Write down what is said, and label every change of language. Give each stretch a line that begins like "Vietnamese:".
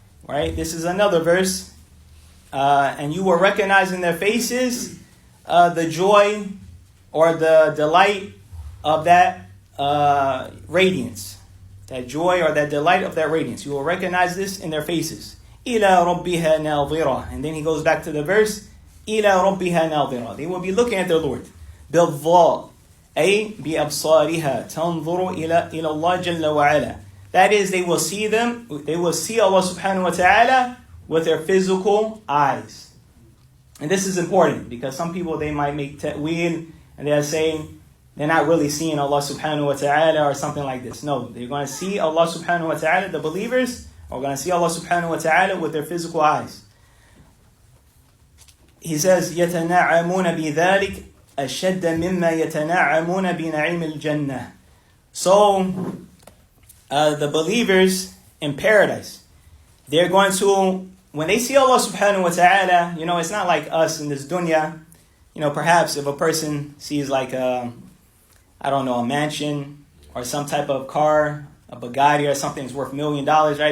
English: Right, this is another verse. And you will recognize in their faces the joy or the delight of that radiance. That joy or that delight of that radiance. You will recognize this in their faces.
Arabic: إِلَى رَبِّهَا نَاظِرَةٌ.
English: And then he goes back to the verse.
Arabic: إِلَى رَبِّهَا نَاظِرَةٌ.
English: They will be looking at their Lord.
Arabic: بِالضَّاءِ أي بأبصارها تنظر إلى الله جل وعلا.
English: That is, they will see them. They will see Allah subhanahu wa ta'ala with their physical eyes. And this is important because some people, they might make ta'wil and they're saying they're not really seeing Allah subhanahu wa ta'ala or something like this. No, they're going to see Allah subhanahu wa ta'ala. The believers are going to see Allah subhanahu wa ta'ala with their physical eyes. He says
Arabic: يتنعمون بذلك أشد مما يتنعمون بنعيم الجنة.
English: So, the believers in paradise, they're going to, when they see Allah subhanahu wa ta'ala, it's not like us in this dunya. Perhaps if a person sees like a mansion or some type of car, a Bugatti or something that's worth $1 million, right?